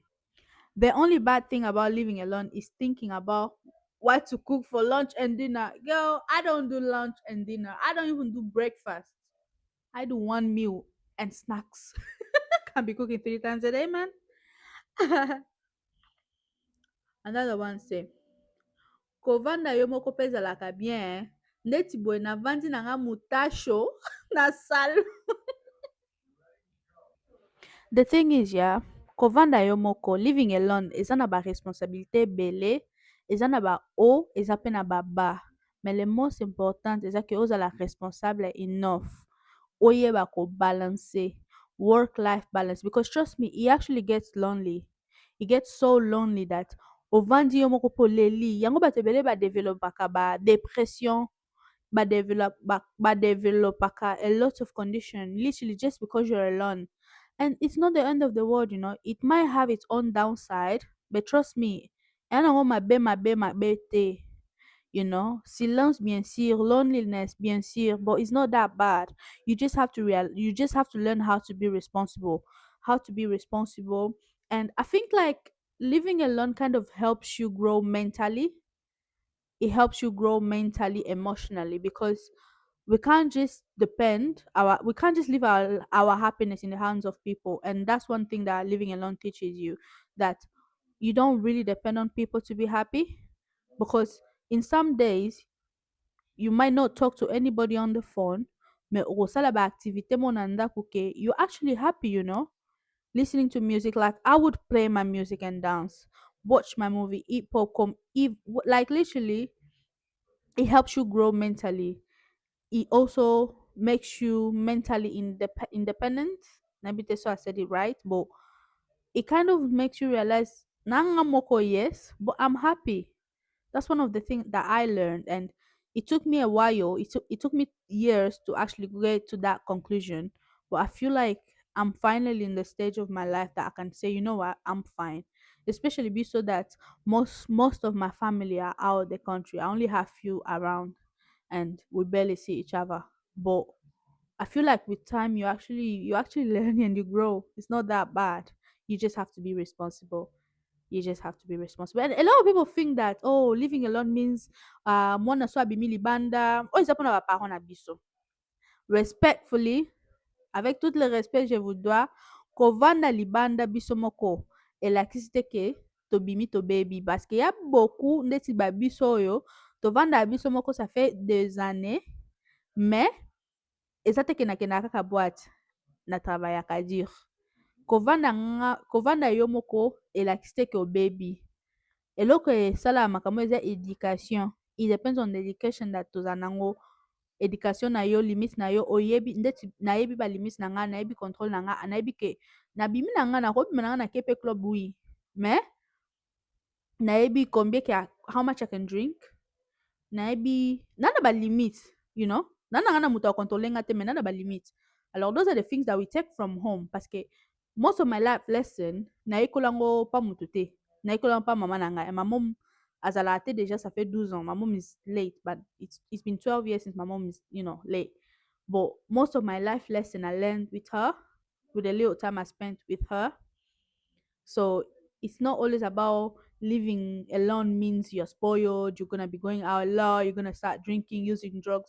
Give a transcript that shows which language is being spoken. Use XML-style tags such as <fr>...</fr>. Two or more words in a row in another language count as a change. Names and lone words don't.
<en>The only bad thing about living alone is thinking about what to cook for lunch and dinner. Girl, I don't do lunch and dinner. I don't even do breakfast. I do one meal and snacks. Can't be cooking 3 times a day, man. Another one say,</en> <ln>kovanda yo moko mpe ezalaka bien neti boye navandi na nga mutasho na salo.</ln> <en>The thing is, yeah,</en> <ln>kovanda yo moko,</ln> <en>living alone</en> <ln>eza na baresponsabilité ebele, eza na bahaut eza mpe na baba,</ln> <fr>mais le</fr> <en>most important</en> <ln>eza ke ozala responsable enough oyeba kobalance</ln> <en>work life balance, because trust me, it actually gets lonely. It gets so lonely that</en> <ln>ovandi yo moko poleli yango bato ebele badevelopaka badepression, badevelopaka</ln> <en>a lot of condition literally just because you're alone. And it's not the end of the world, it might have its own downside, but trust me,</en> <ln>yana mabe te.</ln> <fr>Silence bien sûr, loneliness bien sûr,</fr> <en>but it's not that bad. You just have to learn how to be responsible, and I think like living alone kind of helps you grow mentally. It helps you grow mentally, emotionally, because we can't just leave our happiness in the hands of people. And that's one thing that living alone teaches you, that you don't really depend on people to be happy, because in some days you might not talk to anybody on the phone,</en> <ln>mais okosala ba activité mo na ndako ke</ln> <en>you're actually happy, listening to music. Like I would play my music and dance, watch my movie, eat popcorn, like literally it helps you grow mentally. It also makes you mentally independent. Maybe that's why I said it right, but it kind of makes you realize</en> <ln>nanga moko,</ln> <en>yes, but I'm happy. That's one of the things that I learned, and it took me a while. It took me years to actually get to that conclusion. But I feel like I'm finally in the stage of my life that I can say, you know what, I'm fine. Especially be so that most of my family are out of the country. I only have few around, and we barely see each other. But I feel like with time you actually learn and you grow. It's not that bad. You just have to be responsible. You just have to be responsible. And a lot of people think that, oh, living alone means</en> <ln>mwana so abimi libanda.</ln> <fr>Oh, ils apprennent à parents</fr> <ln>na biso.</ln> <en>Respectfully,</en> <fr>avec tout le respect que je vous dois,</fr> <ln>kovanda libanda biso moko elakisi te ke tobimi tobebi,</ln> <fr>parce que y a beaucoup</fr> <ln>ndeti babiso oyo tovanda biso moko</ln> <fr>ça fait des années, mais</fr> <ln>eza te kendakendaka kaka boîte na travaillaka dur. Kovanda yo moko elakisi te ke obebi. Eloko esalaka makambo eza education.</ln> <en>It depends on the education that</en> <ln>tozala nango. Education na yo, limite na yo oyebi, ndeti nayebi balimite na nga, nayebi contrôle na nga, nayebi ke nabimi na nga nakobima na nga nake mpe club, oui, mais nayebi combien</ln> <en>how much I can drink.</en> <ln>Nayebi nana ba limite, nana nga na moto akontrole nga te, mais nana ba limite.</ln> <en>Alors those are the things that we take from home,</en> <fr>parce que</fr> <en>most of my life lesson</en> <ln>nayekolango pa moto te, nayekolango pa mama na nga.</ln> <en>And my mom</en> <ln>azala te</ln> <fr>déjà ça fait 12 ans.</fr> <en>My mom is late, but it's been 12 years since my mom is late. But most of my life lesson I learned with her, with the little time I spent with her. So it's not always about living alone means you're spoiled, you're gonna be going out a lot, you're gonna start drinking, using drugs.</en>